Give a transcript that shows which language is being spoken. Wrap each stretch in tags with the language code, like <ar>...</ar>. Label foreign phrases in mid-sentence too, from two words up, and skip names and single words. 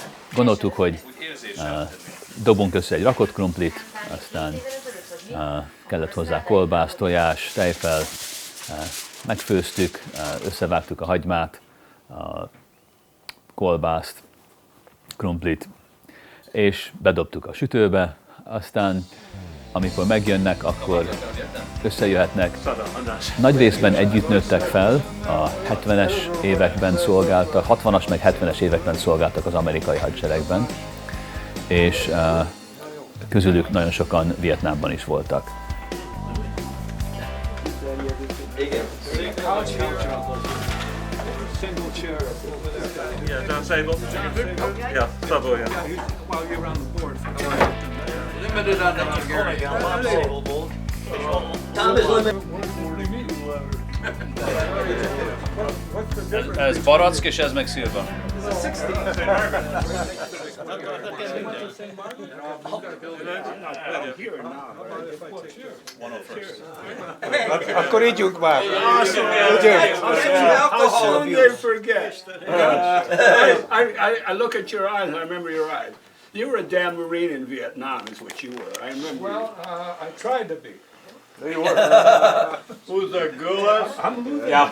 <hu>Gondoltuk, hogy dobunk össze egy rakott krumplit, aztán kellett hozzá kolbász, tojás, tejfel, megfőztük, összevágtuk a hagymát, a kolbászt, krumplit, és bedobtuk a sütőbe, aztán amikor megjönnek, akkor összejöhetnek. Nagy részben együtt nőttek fel, a 70-es években szolgáltak, 60-as meg 70-es években szolgáltak az amerikai hadseregben, és közülük nagyon sokan Vietnámban is voltak.</hu> <en>Yeah, down table. Yeah, double, yeah. Limited on the Hungarian. Tom is limited.</en> <hu>Ez barack és ez meg szilva. Akkor ígyunk már.</hu> <en>Soon they forget. I look at your eyes and I remember your eyes. You were a damn Marine in Vietnam, is what you were. I remember. Well, I tried to be. There you were. Who's that, Gulas? I'm losing. Yeah.</en>